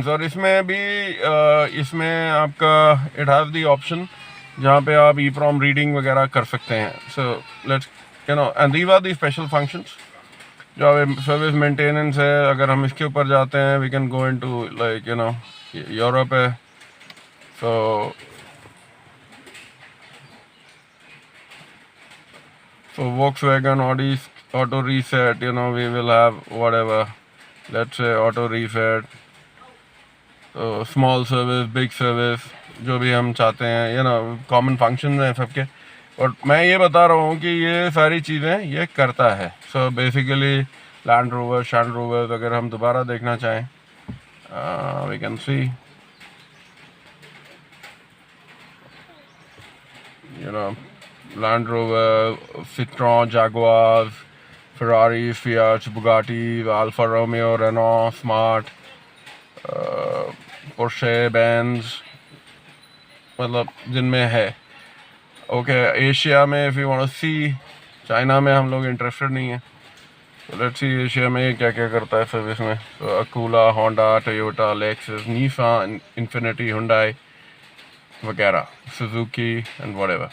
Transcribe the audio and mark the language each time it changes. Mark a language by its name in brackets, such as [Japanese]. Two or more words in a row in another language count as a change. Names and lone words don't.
[Hindi] और इसमें भी इसमें आपका [English] it has the option [Hindi] जहाँ पे आप EEPROM रीडिंग वगैरह कर सकते हैं। [English] So let's and these are the special functions जो service maintenance है। [Hindi] अगर हम इसके ऊपर जाते हैं [English] we can go into like [Hindi] यूरोप है। [English] So Volkswagen, Audi, auto reset, we will have whatever, let's say auto reset, so small service, big service, [Hindi] जो भी हम चाहते हैं, कॉमन फंक्शन हैं सबके। और मैं ये बता रहा हूँ कि ये सारी चीज़ें ये करता है। [English] so basically [Hindi] लैंड रोवर अगर हम दोबारा देखना चाहें, [English] we can see [Hindi] Land Rover, Citroën, Jaguars, Ferrari, Fiat, Bugatti, Alfa Romeo, Renault, Smart, Porsche, Benz, मतलब जिनमें है। ओके, एशिया में [English] if you want to see, [Hindi] चाइना में हम लोग इंटरेस्टेड नहीं है। तो [English] let's see [Hindi] एशिया में क्या क्या करता है सर्विस में। तो अकूला, होंडा, टोयोटा, लेक्सस, निसान, इन्फिनिटी, हुंडई वगैरह, सुजुकी [English] and whatever.